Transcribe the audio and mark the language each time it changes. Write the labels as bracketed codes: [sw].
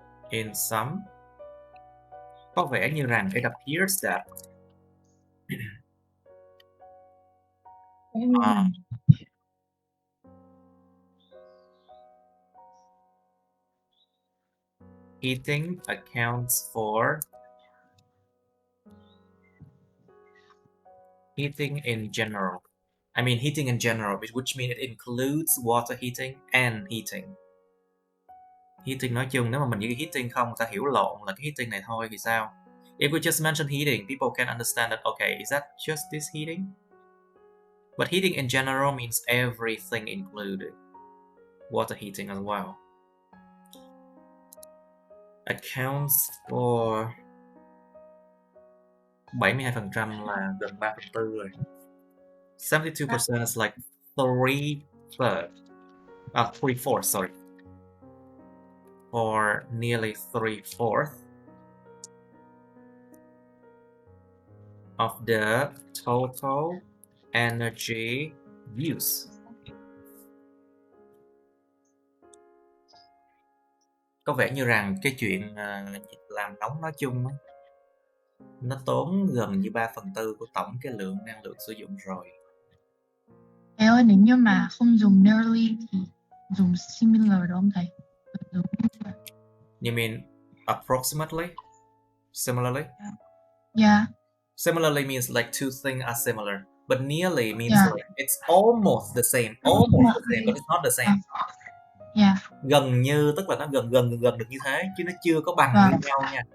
[en] in some, [vi] có vẻ như rằng [en] it appears that heating accounts for heating in general. I mean heating in general, which means it includes water heating and heating. [vi] Heating nói chung, nếu mà mình chỉ heating không, người ta hiểu lộn là cái heating này thôi thì sao? [en] If we just mention heating, people can understand that, okay, is that just this heating? But heating in general means everything included. Water heating as well. Accounts for [vi] 72% là gần 3/4 rồi. [en] 72% is like 3/4, sorry. Or nearly 3/4 of the total energy use. [vi] Có vẻ như rằng cái chuyện làm nóng nói chung á, nó tốn gần như 3/4 của tổng cái lượng năng lượng sử dụng rồi. Thầy ơi, nếu như mà không dùng nearly thì dùng similar đúng không thầy? Dùng [en] You mean approximately? Similarly? Yeah. Similarly means like two things are similar, but nearly means Yeah. like it's almost the same, but it's not the same. Yeah. [vi] Gần như tức là nó gần được như thế chứ nó chưa có bằng như nhau nha.